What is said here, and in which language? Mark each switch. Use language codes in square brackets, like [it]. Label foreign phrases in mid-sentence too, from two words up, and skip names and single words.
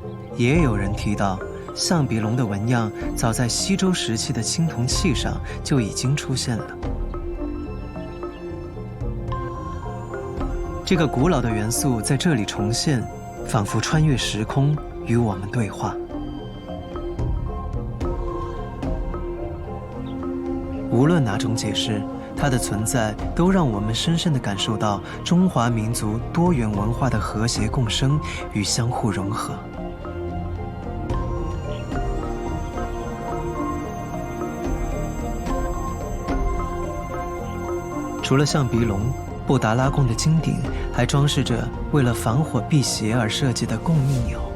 [zh] 也有人提到，象鼻龍的紋樣早在西周時期的青銅器上就已經出現了。這個古老的元素在這裡重現，仿佛穿越時空與我們對話。無論哪種解釋，它的存在都讓我們深深地感受到中華民族多元文化的和諧共生與相互融合。除了象鼻龙，布達拉宮的金頂還裝飾着為了防火辟邪而設計的貢蜜鳥。